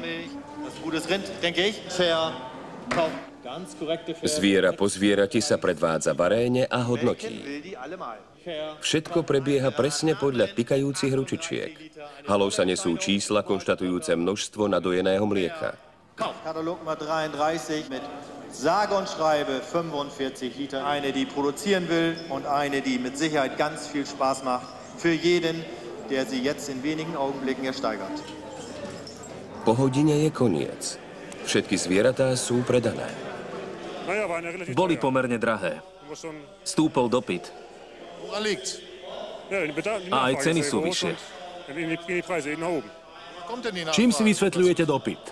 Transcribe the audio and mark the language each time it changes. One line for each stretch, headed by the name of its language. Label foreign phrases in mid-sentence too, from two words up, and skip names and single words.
Slovak: Zviera po zvierati sa predvádza v aréne a hodnotí. Všetko prebieha presne podľa tikajúcich ručičiek. Halou sa nesú čísla konštatujúce množstvo nadojeného mlieka.
German: Katalog Nummer 33 mit sage und schreibe 45 Liter. Eine, die produzieren will und eine, die mit Sicherheit ganz viel Spaß macht für jeden, der sie jetzt in wenigen Augenblicken ersteigert.
Slovak: Po hodine je koniec. Všetky zvieratá sú predané. Boli pomerne drahé. Stúpol dopyt. A aj ceny sú vyššie. Čím si vysvetľujete dopyt?